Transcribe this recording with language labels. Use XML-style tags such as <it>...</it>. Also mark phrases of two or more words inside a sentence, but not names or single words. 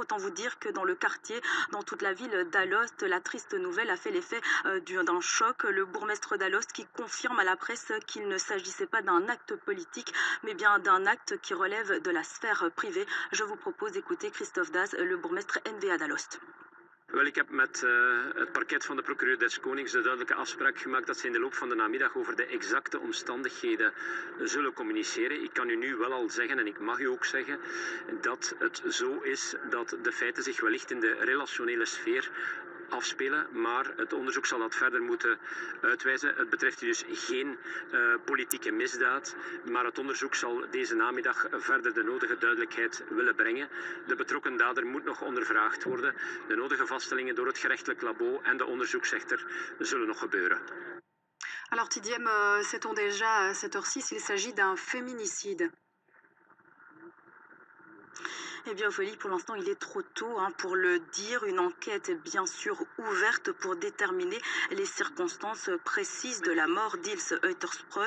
<fr>Autant vous dire que dans le quartier, dans toute la ville d'Alost, la triste nouvelle a fait l'effet d'un choc. Le bourgmestre d'Alost qui confirme à la presse qu'il ne s'agissait pas d'un acte politique, mais bien d'un acte qui relève de la sphère privée. Je vous propose d'écouter Christophe Daz, le bourgmestre NVA d'Alost.</fr> <nl>Wel, ik heb met het parket van de procureur des Konings de duidelijke afspraak gemaakt dat ze in de loop van de namiddag over de exacte omstandigheden zullen communiceren. Ik kan u nu wel al zeggen, en ik mag u ook zeggen, dat het zo is dat de feiten zich wellicht in de relationele sfeer afspelen, maar het onderzoek zal dat verder moeten uitwijzen. Het betreft dus geen politieke misdaad, maar het onderzoek zal deze namiddag verder de nodige duidelijkheid willen brengen. De betrokken dader moet nog ondervraagd worden. De nodige vaststellingen door het gerechtelijk labo en de onderzoeksrechter zullen nog gebeuren.</nl> <fr>Alors Tidiem, sait-on déjà à cette heure-ci s'il s'agit d'un féminicide? Eh bien, Ophélie, pour l'instant, il est trop tôt pour le dire. Une enquête est bien sûr ouverte pour déterminer les circonstances précises de la mort d'Ilse Uitersprot.</fr>